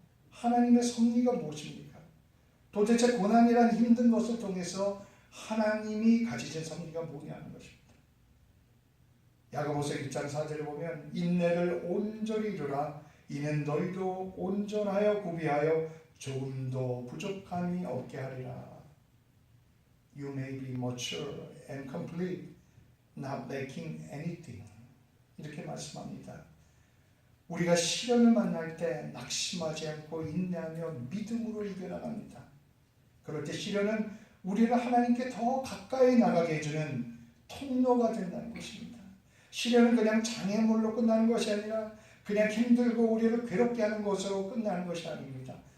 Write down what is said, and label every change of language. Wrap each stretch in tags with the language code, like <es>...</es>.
<ko>하나님의 섭리가 무엇입니까? 도대체 고난이란 힘든 것을 통해서 하나님이 가지신 섭리가 뭐냐는 것입니다. 야고보서 1장 4절을 보면 인내를 온전히 이루라. 이는 너희도 온전하여 구비하여 조금도 부족함이 없게 하리라.</ko> <en>You may be mature and complete, not lacking anything.</en> <ko>이렇게 말씀합니다. 우리가 시련을 만날 때 낙심하지 않고 인내하며 믿음으로 이겨나갑니다. 그럴 때 시련은 우리를 하나님께 더 가까이 나가게 해주는 통로가 된다는 것입니다. 시련은 그냥 장애물로 끝나는 것이 아니라 그냥 힘들고 우리를 괴롭게 하는 것으로 끝나는 것이 아닙니다.</ko>